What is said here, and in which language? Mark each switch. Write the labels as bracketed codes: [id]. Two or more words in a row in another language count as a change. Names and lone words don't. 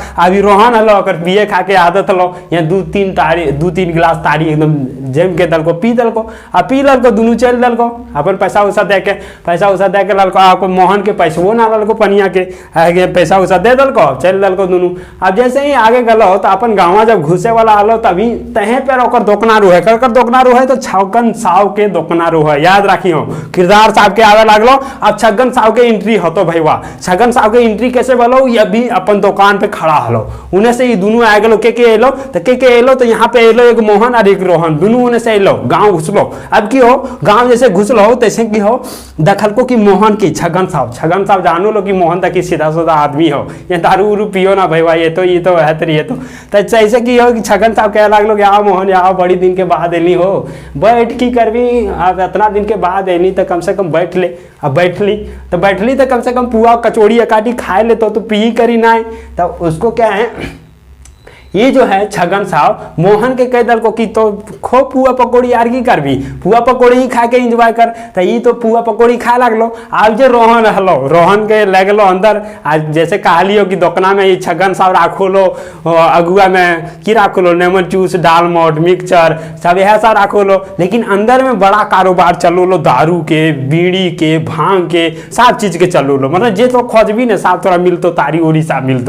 [mag] अभी रोहन हलो अगर पिए खा के आदत हलो, या दू तीन गिलास तारी एकदम जम के दलको पी दलको, आ पी ललको, दोनों चल दलको, अपन पैसा उसा दे के ललको, आपको मोहन के पैसो ना ललको पनिया के पैसा उसा दे दलको, चल दलको दोनों। अब जैसे ही आगे गलो तो अपन गाँव जब घुसे वाला हलो तभी तहे पर ओकर दोकना रू है, कर दोकना रू है तो छगन साव के दोकना रू है, याद रखियो। किरदार साहब के आवे लागलो, अब छगन साव के एंट्री होतो भैया, छगन साव के एंट्री कैसे बोलो, ये भी अपन दुकान पे खड़ा हलो, उन्हें से ये दोनों आ गलो, के एलो तो के एलो तो यहाँ पे एलो एक मोहन और एक रोहन, दोनों उन्हें से एलो, गाँव घुसलो। अब की हो गाँव जैसे घुसलो तैसे की हो दखल को कि मोहन की छगन साहब जानो लो कि मोहन तक सीधा साधा आदमी हो, ये दारू उरू पियो ना भैया, ये तो है तरी, ये तो ऐसे की हो कि छगन साहब कह लागलो कि आओ मोहन आओ, बड़ी दिन के बाद एली हो, बैठ की करवी, अब इतना दिन के बाद एली तो कम से कम बैठ ले। अब बैठली तो कम से कम पुआ कचौड़ी अकाटी खाए ले तो पी करी ना, तो उसको क्या है ये जो है छगन साहब मोहन के कह दल को कि तो खो पुआ पकौड़ी यार की करबी, पुआ पकौड़ी ही खा के एंजॉय कर, तो ये तो पुआ पकौड़ी खाए लगलो। आज जो रोहन हलो, रोहन के लगलो अंदर, आज जैसे कहलियो कि दोकना में ये छगन साहब राखो लो, अगुआ में की राखो लो, लेमन जूस डालमोट मिक्सचर सब यह सब राखो लो, लेकिन अंदर में बड़ा कारोबार चलो लो, दारू के बीड़ी के भांग के सब चीज के चलो लो, मतलब जे तो खोजबी ने साहब तोरा मिलतो, तारी उड़ी सब मिलतो।